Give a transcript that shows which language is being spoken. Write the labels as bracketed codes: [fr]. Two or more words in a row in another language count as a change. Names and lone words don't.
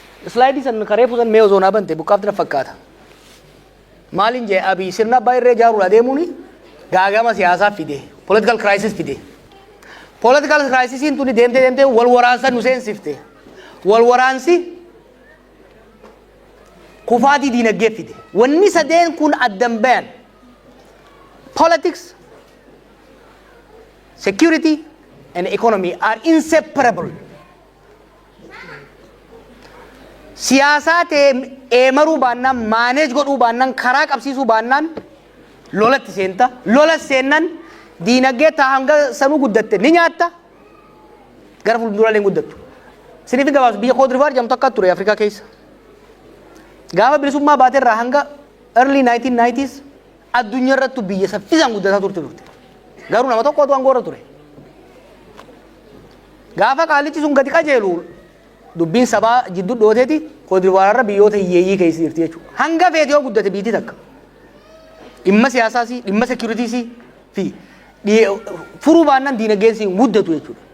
[om] Slaayidii san karee fuusan mee osoo naa bante buqqaafti na fakkaata. Maaliin jee Abiy sirna abbaa irree jaaruudha deemuuni gaagama siyaasaa fide, [en] political crisis [om] fide. [en] Political crisisiin [om] tuni deemtee deemtee wal waraansa nu seensifte. Wal waraansi kufaatii diinagdee fide. Wanni sadeen kun addan bayan. [en] Politics, security and economy are inseparable. [om] Siyaasaa ta'e eemaruu baannaan, maaneej godhuu baannaan, karaa qabsiisuu baannaan lolatti seenta. Lola seennan diinagdee taa hanga sanuu guddatte ni nyaatta. Gara fuulduraalee hin guddattu. Siniif gabaas biyya Cote d'Ivoire jedhamtu akka ture Afrikaa keessa. Gaafa bilisummaa baatee irraa hanga [en] early nineteen nineties [om] addunyaa irrattu biyya saffisaan guddataa turte turte. Garuu nama tokkotu aangoo irra ture. Gaafa qaalichi sun gadi qajeelu dubbiin sabaa jidduu dhooteeti Cote d'Ivoire irra biyyoota hiyyeeyyii keessa jirti jechuudha. Hanga feete yoo guddate biitii takka. Dhimma siyaasaas, dhimma securities fi dhiyee-, furuu baannaan diinagdeen siin guddatu jechuudha.